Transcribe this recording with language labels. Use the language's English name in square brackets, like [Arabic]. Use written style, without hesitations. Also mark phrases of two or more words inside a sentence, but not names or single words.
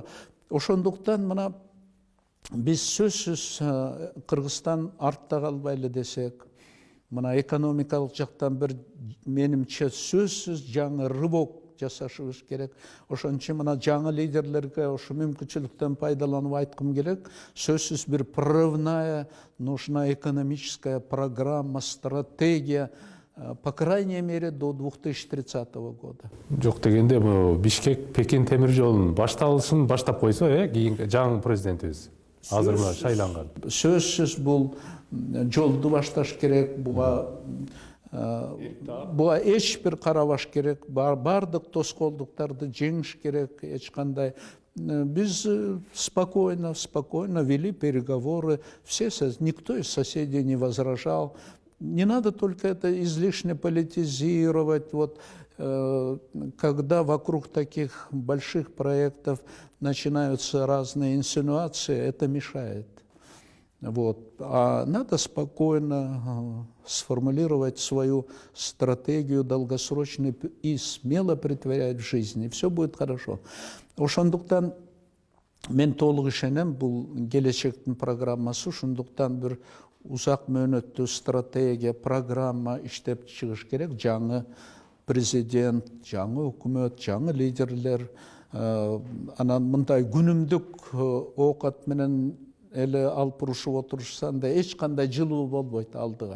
[Kyrgyz] Ошондуктан мына биз сөзсүз Кыргызстан артта калбайлы десек, мына экономикалык жактан бир менимче сөзсүз жаңы рывок жасашыбыз керек. Ошон үчүн мына жаңы лидерлерге ошо мүмкүнчүлүктөн пайдаланып айткым келек. Сөзсүз бир прорывная, [Russian] нужна экономическая программа, стратегия, по крайней мере, до 2030 года. [Kyrgyz] Жок дегенде, Бишкек Пекин темир жолун башталышын баштап койсо, кийин жаңы президентибиз азыр мына шайланган. Сөзсүз бул жолду башташ керек, буга эч бир карабаш керек, бардык тоскоолдуктарды жеңиш керек, эч кандай Biz [Russian] спокойно вели переговоры. Никто из соседей не возражал. Не надо только это излишне политизировать. Вот, когда вокруг таких больших проектов начинаются разные инсинуации, это мешает. Вот. А надо спокойно сформулировать свою стратегию долгосрочную и смело претворять в жизнь, и все будет хорошо. [Kyrgyz] Ошондуктан мен толук ишенем, бул келечектин программасы, ошондуктан бир узак мөөнөттүү стратегия, программа иштеп чыгыш керек. Жаңы президент, жаңы өкмөт, жаңы лидерлер, анан мындай күнүмдүк оокат менен эле алып урушуп отурушсаң да эч кандай жылуу болбойт алдыга.